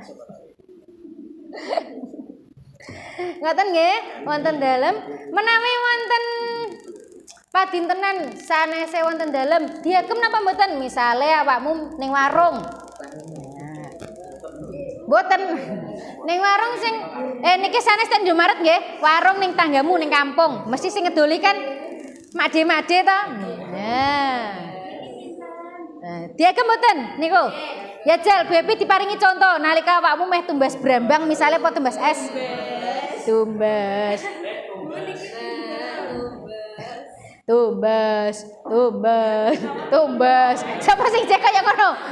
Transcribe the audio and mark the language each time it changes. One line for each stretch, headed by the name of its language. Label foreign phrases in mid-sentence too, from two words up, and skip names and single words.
Javanese: Ngoten nggih, wonten dalem menawi wonten padintenan sanese wonten dalem, diagem napa mboten? Misale awakmu ning warung. Mboten ning warung sing niki sanes ten Indomaret nggih, warung ning tanggamu ning kampung, mesti sing ngedoli kan made-made to. Diagem mboten niku. Ya jal Bepi diparingi contoh nalika awakmu meh tumbas brambang misale apa tumbas es. Tumbas. Sapa sing cek kaya ngono?